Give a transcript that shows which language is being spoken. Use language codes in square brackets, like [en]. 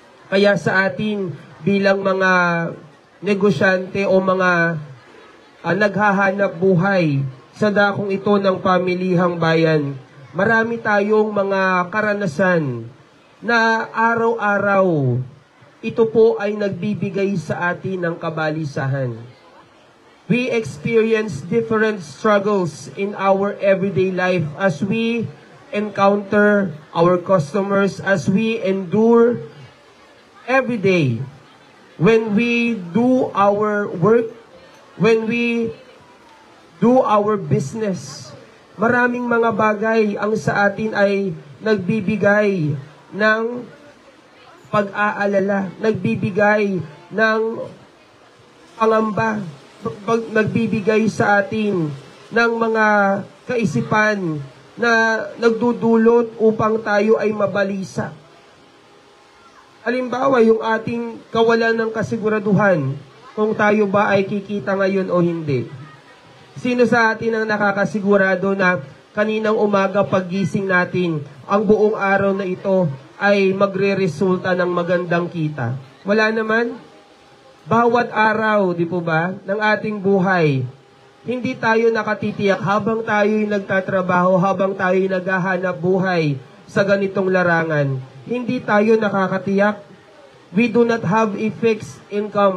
[tl] Kaya sa atin bilang mga negosyante o mga naghahanap buhay sa dakong ito ng pamilihang bayan, marami tayong mga karanasan na araw-araw ito po ay nagbibigay sa atin ng kabalisahan. [en] We experience different struggles in our everyday life as we encounter our customers, as we endure every day. When we do our work, when we do our business, [tl] maraming mga bagay ang sa atin ay nagbibigay ng pag-aalala, nagbibigay ng pangamba, nagbibigay sa atin ng mga kaisipan na nagdudulot upang tayo ay mabalisa. Halimbawa, yung ating kawalan ng kasiguraduhan kung tayo ba ay kikita ngayon o hindi. Sino sa atin ang nakakasigurado na kaninang umaga paggising natin, ang buong araw na ito ay magre-resulta ng magandang kita? Wala naman. Bawat araw, di po ba, ng ating buhay Hindi tayo nakatitiyak habang tayo'y nagtatrabaho, habang tayo'y naghahanap buhay sa ganitong larangan. Hindi tayo nakakatiyak. [en] We do not have a fixed income.